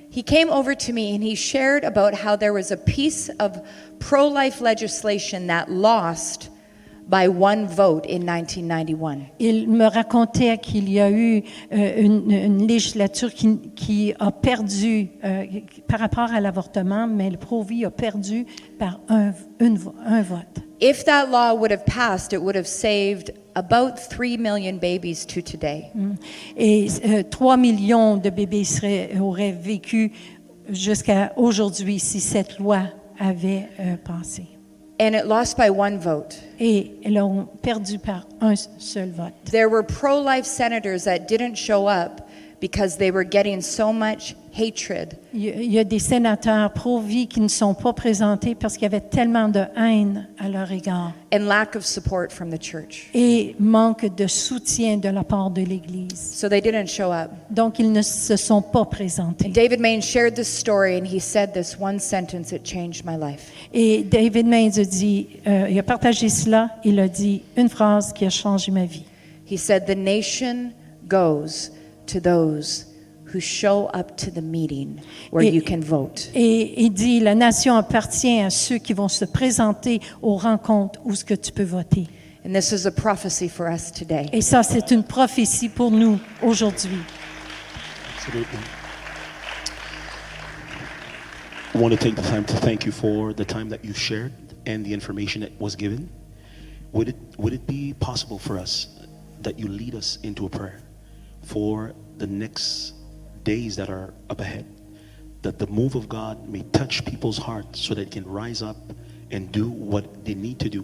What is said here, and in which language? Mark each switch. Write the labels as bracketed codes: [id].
[en] He came over to me and he shared about how there was a piece of pro-life legislation that lost by one vote in 1991. [fr] Il me racontait qu'il y a eu une législature qui a perdu par rapport à l'avortement, mais le Pro-Vie a perdu par un vote. [en] If that law would have passed, it would have saved about 3 million babies to today. [fr] Et 3 millions de bébés auraient vécu jusqu'à aujourd'hui si cette loi avait passé. [en] And it lost by one vote. [fr] Et ils l'ont perdu par un seul vote. [en] There were pro-life senators that didn't show up because they were getting so much hatred. [fr] Il y a des sénateurs pro-vie qui ne sont pas présentés parce qu'il y avait tellement de haine à leur égard [en] And lack of support from the church. [fr] et manque de soutien de la part de l'Église. [en] So they didn't show up. [fr] Donc, ils ne se sont pas présentés. [en] David Main shared this story and he said this one sentence, it changed my life. [fr] Et David Mains a dit, il a partagé cela, il a dit une phrase qui a changé ma vie. [en] He said, the nation goes to those who show up to the meeting where [fr] Et- [en] you can vote. [fr] Et il dit, la nation appartient à ceux qui vont se présenter aux rencontres où ce que tu peux voter. [en] And this is a prophecy for us today. [fr] Et ça, c'est une prophétie pour nous aujourd'hui. [en] Absolutely. I want to take the time to thank you for the time that you shared and the information that was given. Would it be possible for us that you lead us into a prayer for the next days that are up ahead, that the move of God may touch people's hearts so that they can rise up and do what they need to do?